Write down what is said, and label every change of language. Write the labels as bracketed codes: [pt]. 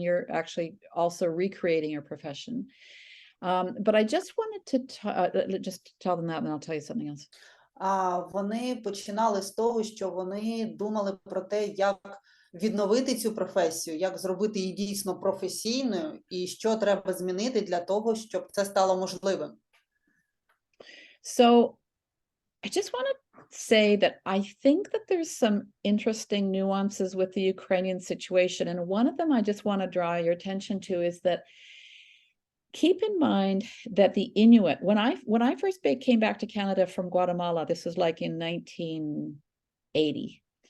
[en] You're actually also recreating your profession. But I just wanted to just tell them that, and I'll tell you something else. [uk] Вони починали з того, що вони думали про те, як відновити цю професію, як зробити її дійсно професійною, і що треба змінити для того, щоб це стало можливим. [en] So I just want to say that I think that there's some interesting nuances with the Ukrainian situation, and one of them I just want to draw your attention to is that keep in mind that the Inuit, when I first came back to Canada from Guatemala, this was like in 1980,